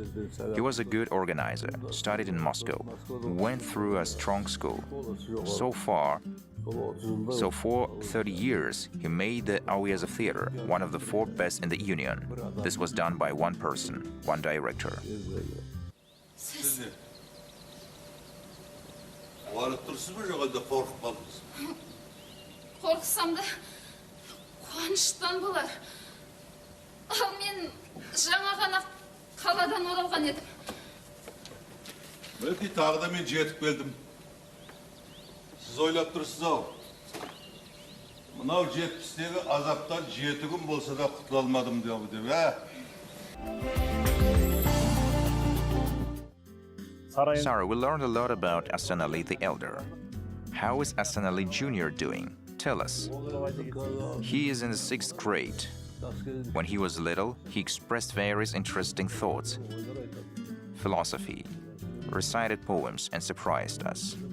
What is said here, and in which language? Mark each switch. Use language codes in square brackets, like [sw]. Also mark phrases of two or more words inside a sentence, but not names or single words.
[en] He was a good organizer, studied in Moscow, went through a strong school. So for 30 years, he made the Auiazov Theater one of the 4 best in the Union. This was done by one person, one director. [kk] Қуаныштан болар. Ал мен жаңа ғана қаладан оралған едім. Belki tағы да мен жетіп келдім. Сіз ойлап тұрсыз-ау. Мынау 70-тегі азаптан 7 күн болса да құтыла алмадым деп, [en] Sara, we learned a lot about Asanali the Elder. How is Asanali Jr. doing? Tell us. He is in the 6th grade. When he was little, he expressed various interesting thoughts, philosophy, recited poems, and surprised us.